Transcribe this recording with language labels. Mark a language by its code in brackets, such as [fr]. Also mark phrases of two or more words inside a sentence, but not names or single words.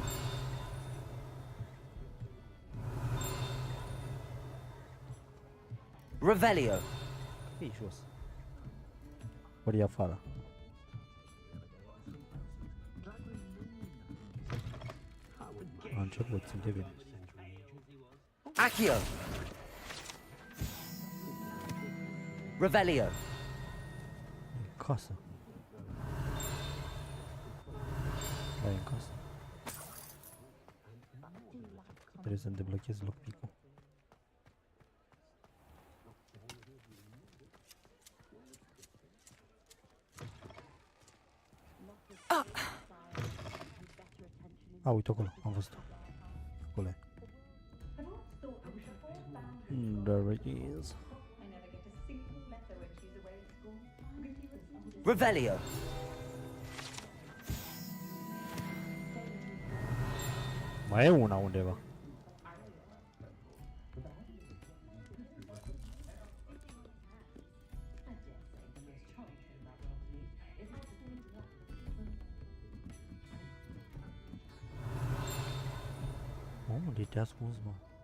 [ro] Revelio. Fii jos. Ori e afară. A început, simte bine. Accio. Revelio. În casă. Da, e în casă. Trebuie să-mi deblochez lockpick-ul. A, uite acolo, am văzut-o. Acolo e. [en] There it is. [ro] Revelio. Mai e una undeva. Unde te-a ascuns, mă?